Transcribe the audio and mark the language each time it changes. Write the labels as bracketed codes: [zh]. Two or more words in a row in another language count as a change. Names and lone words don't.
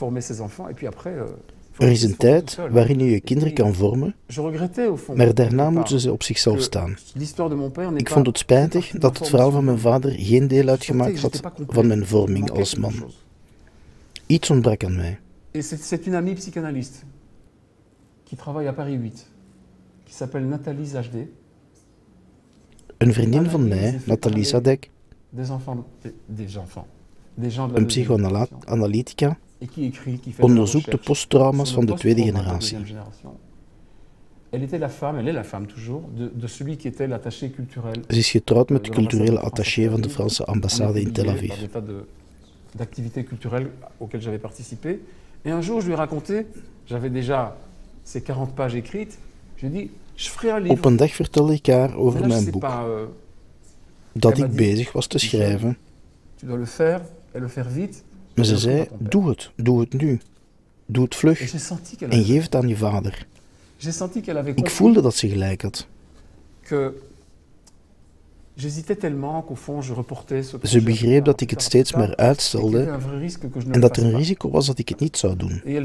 [nl] Er is een tijd waarin je je kinderen kan vormen, maar daarna moeten ze op zichzelf staan. Ik vond het spijtig dat het verhaal van mijn vader geen deel uitgemaakt had van mijn vorming als man. Iets ontbrak aan mij. [fr] C'est une amie psychanalyste qui travaille à Paris 8, qui s'appelle Nathalie Zajde. [nl] Een vriendin van mij, Nathalie Zadek, een psychoanalytica, onderzoekt de posttrauma's van de tweede generatie. Ze is getrouwd met de culturele attaché van de Franse ambassade in Tel Aviv. [fr] D'activités culturelles auxquelles j'avais participé. Et un jour, je lui ai raconté, j'avais déjà ces 40 pages écrites, je lui ai dit, je ferai un livre. [nl] Op een dag vertelde ik haar over mijn boek, dat ik bezig was te schrijven. [fr] Tu dois le faire, et le faire vite. [nl] Maar ze zei, doe het nu. Doe het vlug en geef het aan je vader. Ik voelde dat ze gelijk had. Ze begreep dat ik het steeds maar uitstelde en dat er een risico was dat ik het niet zou doen.